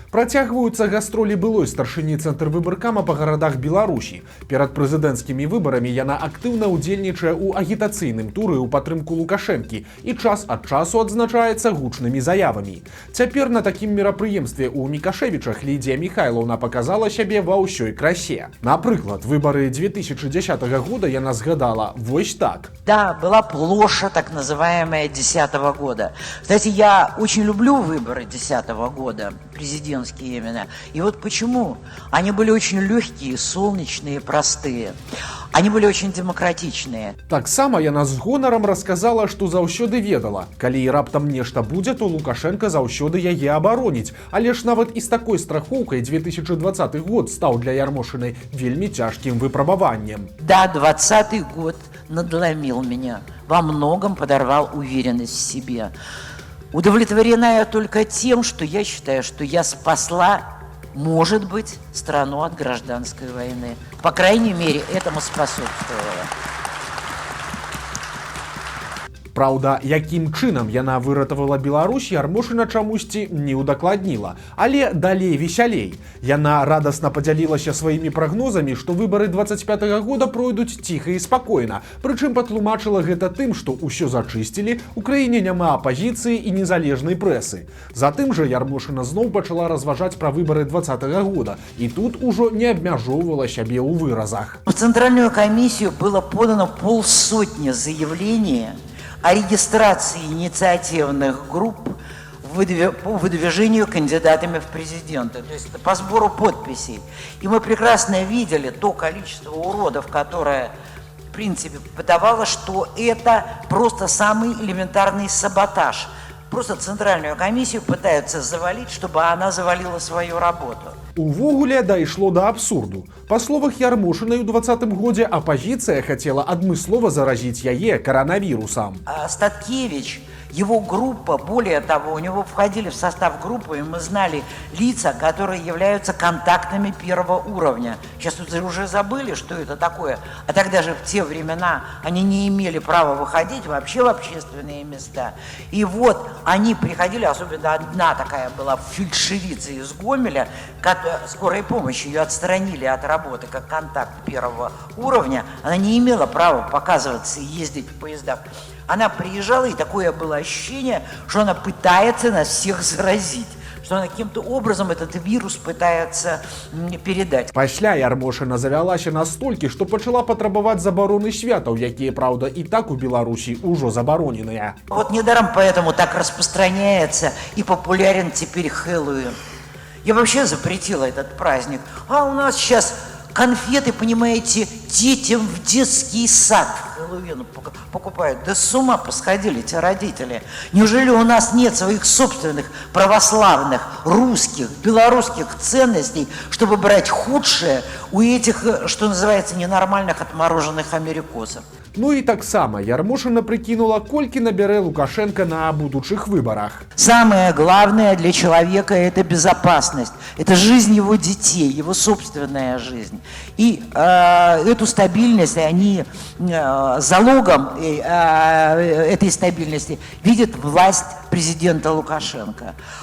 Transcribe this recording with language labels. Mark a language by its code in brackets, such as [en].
[be] Працягваюцца гастролі былой старшыні Цэнтрвыбаркама па гарадах Беларусі. Перад прэзідэнцкімі выбарамі яна актыўна ўдзельнічае ў агітацыйным туры ў падтрымку Лукашэнкі і час ад часу адзначаецца гучнымі заявамі. Цяпер на такім мерапрыемстве ў Мікашэвічах Лідія Міхайлаўна паказала сябе ва ўсёй красе. Напрыклад, выбары 2010 года яна згадала вось так. [ru] Да, была плоша, так называемая 10-го года. Кстати, я очень люблю выборы 10-го года, президентские именно. И вот почему? Они были очень легкие, солнечные, простые. Они были очень демократичные. [be] Таксама яна з гонарам расказала, што заўсёды ведала. Калі і раптам нешта будзе, то Лукашенко заўсёды яе абароніць. Але ж нават і з такой страхоўкай 2020 год стаў для Ярмошынай вельмі цяжкім выпрабаваннем. [ru] Да, 20-й год надломил меня. Во многом подорвал уверенность в себе. Удовлетворена я только тем, что я считаю, что я спасла, может быть, страну от гражданской войны. По крайней мере, этому способствовало. [be] Праўда, якім чынам яна выратавала Беларусь, Ярмошына чамусьці не ўдакладніла. Але далей весялей. Яна радасна падзялілася сваімі прагнозамі, што выбары 25-го года пройдуць ціха і спакойна. Прычым патлумачыла гэта тым, што ўсё зачысцілі, у краіне няма апазіцыі і незалежнай прэсы. Затым жа Ярмошына зноў пачала разважаць пра выбары 20-го года. І тут ужо не абмяжоўвала сябе ў выразах. [ru] В Центральную комиссию было подано 50 заявлений о регистрации инициативных групп по выдвижению кандидатами в президенты, то есть по сбору подписей. И мы прекрасно видели то количество уродов, которое, в принципе, подавало, что это просто самый элементарный саботаж. Просто Центральную комиссию пытаются завалить, чтобы она завалила свою работу. [be] Увогуле дайшло да абсурду. Па словах Ярмошынай у 20-м годзе апазіцыя хацела адмыслова заразіць яе коронавірусам. [ru] Статкевич, его группа, более того, у него входили в состав группы, и мы знали лица, которые являются контактами первого уровня. Сейчас уже забыли, что это такое. А тогда же в те времена они не имели права выходить вообще в общественные места. И вот они приходили, особенно одна такая была фельдшерица из Гомеля, скорой помощи, ее отстранили от работы как контакт первого уровня. Она не имела права показываться и ездить в поездах. Она приезжала, и такое было ощущение, что она пытается нас всех заразить, что она каким-то образом этот вирус пытается передать. [be] Пасля Ярмошына завялася настолькі, што пачала патрабаваць забароны святаў, якія, праўда, і так у Беларусі ўжо забароненыя. [ru] Вот недаром поэтому так распространяется и популярен теперь Хэллоуин. Я вообще запретила этот праздник. А у нас сейчас конфеты, понимаете, детям в детский сад Хэллоуин покупают. Да с ума посходили эти родители. Неужели у нас нет своих собственных православных, русских, белорусских ценностей, чтобы брать худшее у этих, что называется, ненормальных отмороженных америкосов? [be] Ну і таксама Ярмошына прыкінула, колькі набярэ Лукашенко на будучых выбарах. [ru] Самое главное для человека – это безопасность, это жизнь его детей, его собственная жизнь. И эту стабильность, они залогом этой стабильности видят власть президента Лукашенко.